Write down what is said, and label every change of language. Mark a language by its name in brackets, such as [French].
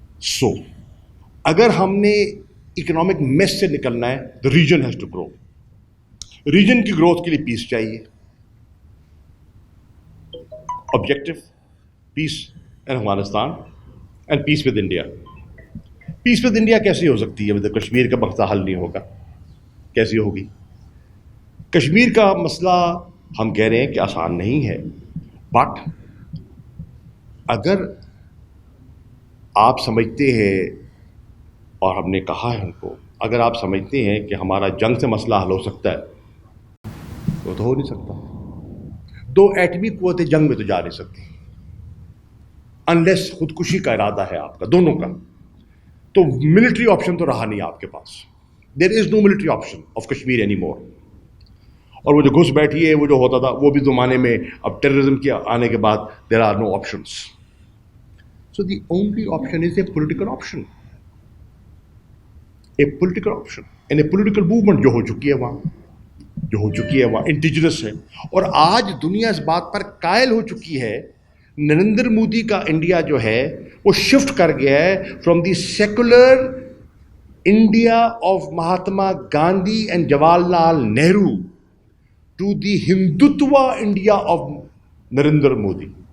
[English] So, [Urdu] اگر ہم نے [English] economic mess [Urdu] سے نکلنا ہے, [English] the region has to grow. [Urdu] Region کی growth کے لیے peace چاہیے. [English] Objective, peace in Afghanistan and peace with India. Peace with India [Urdu] کیسی ہو سکتی ہے؟ کشمیر کا مسئلہ حل نہیں ہوگا. کیسی ہوگی؟ کشمیر کا مسئلہ ہم کہہ رہے ہیں کہ آسان نہیں ہے، بٹ اگر آپ سمجھتے ہیں، اور ہم نے کہا ہے ان کو، اگر آپ سمجھتے ہیں کہ ہمارا جنگ سے مسئلہ حل ہو سکتا ہے، وہ تو ہو نہیں سکتا. 2 ایٹمی قوتیں جنگ میں تو جا نہیں سکتی انلیس خودکشی کا ارادہ ہے آپ کا، دونوں کا. تو ملٹری آپشن تو رہا نہیں آپ کے پاس. [English] There is no military option of Kashmir any more. [Urdu] اور وہ جو گھس بیٹھی ہے، وہ جو ہوتا تھا، وہ بھی زمانے میں اب ٹیررزم کے آنے کے بعد [English] There are no options. So the only option is a political option. A political option and a political movement [Urdu] جو ہو چکی ہے وہاں [English] Indigenous ہے. [Urdu] اور آج دنیا اس بات پر قائل ہو چکی ہے، نریندر مودی کا انڈیا جو ہے وہ شفٹ کر گیا ہے [English] From the secular India of Mahatma Gandhi and Jawahar Lal Nehru to the Hindutva India of Narendra Modi.